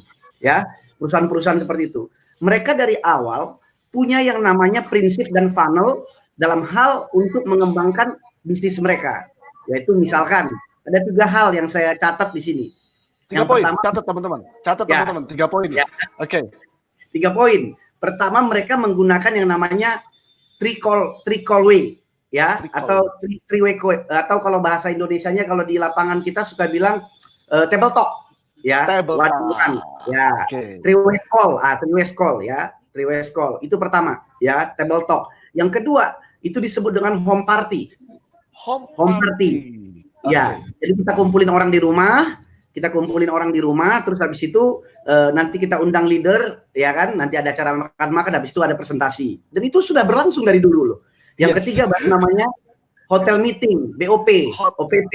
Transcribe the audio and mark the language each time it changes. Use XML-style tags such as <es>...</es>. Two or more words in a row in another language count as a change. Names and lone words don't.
<id>Ya, perusahaan-perusahaan seperti itu. Mereka dari awal punya yang namanya prinsip dan funnel dalam hal untuk mengembangkan bisnis mereka. Yaitu misalkan ada 3 hal yang saya catat di sini. 3 poin, catat teman-teman. 3 poin. Ya. Oke. 3 poin. Pertama, mereka menggunakan yang namanya</id> <en>three call way</en> <id>ya, atau</id> <en>three way</en> <id>atau kalau bahasa Indonesianya kalau di lapangan kita suka bilang</id> <en>table talk</en> <id>ya. Ya.</id> <en>Three way call ya. 3 ways call.</en> <id>Itu pertama ya,</id> <en>table talk.</en> <id>Yang kedua, itu disebut dengan</id> <en>home party. Home party.</en> <id>Ya, jadi kita kumpulin orang di rumah, terus habis itu nanti kita undang leader, ya kan? Nanti ada acara makan-makan, habis itu ada presentasi. Dan itu sudah berlangsung dari dulu loh. Yang ketiga baru namanya</id> <en>hotel meeting,</en> <id>BOP, OPP.</id>